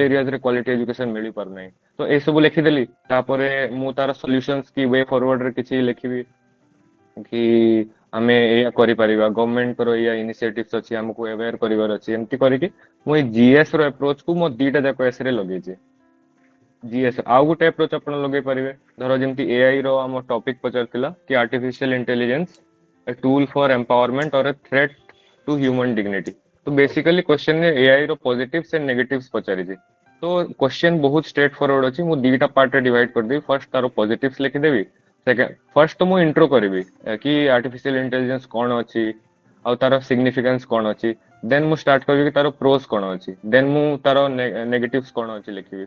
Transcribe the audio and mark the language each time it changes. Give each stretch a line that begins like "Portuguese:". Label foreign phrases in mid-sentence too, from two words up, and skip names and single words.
English: rural areaରେ quality education
Odia: ମିଳିପାରୁନାହିଁ। ତ ଏ ସବୁ ଲେଖିଦେଲି, ତାପରେ ମୁଁ ତାର ସଲ୍ୟୁସନ୍ସ କି
English: way forward
Odia: ରେ କିଛି ଲେଖିବି କି ଆମେ ଏଇଆ କରିପାରିବା, ଗଭର୍ଣମେଣ୍ଟଙ୍କର ଏଇଆ ଇନିସିଏଟିଭସ ଅଛି ଆମକୁ ଆୱେର କରିବାର ଅଛି, ଏମିତି କରିକି ମୁଁ ଏଇ ଜିଏସ୍ ର ଆପ୍ରୋଚ କୁ ମୋ ଦିଟା ଯାକ ଏସେ ରେ ଲଗେଇଛି। ଜିଏସ୍ ଆଉ ଗୋଟେ ଆପ୍ରୋଚ ଆପଣ ଲଗେଇ ପାରିବେ, ଧର ଯେମିତି ଏଆଇ ର ଆମ ଟପିକ ପଚାରିଥିଲା କି
English: artificial intelligence a tool for empowerment or a threat to human dignity।
Odia: ତ ବେସିକାଲି କ୍ୱେଶ୍ଚନ ରେ ଏଆଇ ର
English: positives and negatives
Odia: ପଚାରିଛି। ତ କ୍ୱେଶ୍ଚନ ବହୁତ
English: straight forward
Odia: ଅଛି, ମୁଁ ଦିଟା ପାର୍ଟରେ ଡିଭାଇଡ କରିଦେବି, ଫାର୍ଷ୍ଟ ତାର ପଜିଟିଭସ ଲେଖିଦେବି, ଫାର୍ଷ୍ଟ ତ ମୁଁ ଇଣ୍ଟ୍ରୋ କରିବି କି
English: artificial intelligence
Odia: କଣ ଅଛି ଆଉ ତାର ସିଗ୍ନିଫିକାନ୍ସ କଣ ଅଛି। ଦେନ୍ ମୁଁ ଷ୍ଟାର୍ଟ କରିବି ତାର ପ୍ରୋସ୍ କଣ ଅଛି, ଦେନ୍ ମୁଁ ତାର ନେଗେଟିଭସ କଣ ଅଛି ଲେଖିବି।